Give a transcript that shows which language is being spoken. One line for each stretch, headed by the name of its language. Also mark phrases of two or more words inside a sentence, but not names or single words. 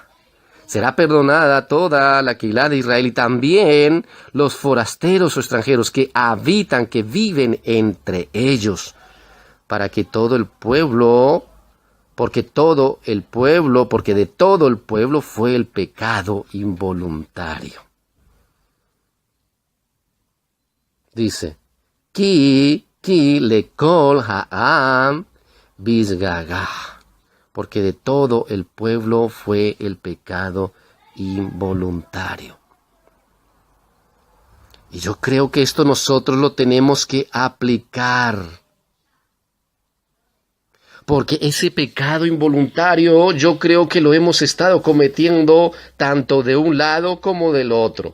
Spanish: Será perdonada toda la Keilah de Israel y también los forasteros o extranjeros que habitan, que viven entre ellos, para que todo el pueblo, porque de todo el pueblo fue el pecado involuntario. Dice:
Hebrew: כי לכל העם בשגגה,
Spanish: porque de todo el pueblo fue el pecado involuntario. Y yo creo que esto nosotros lo tenemos que aplicar. Porque ese pecado involuntario yo creo que lo hemos estado cometiendo tanto de un lado como del otro.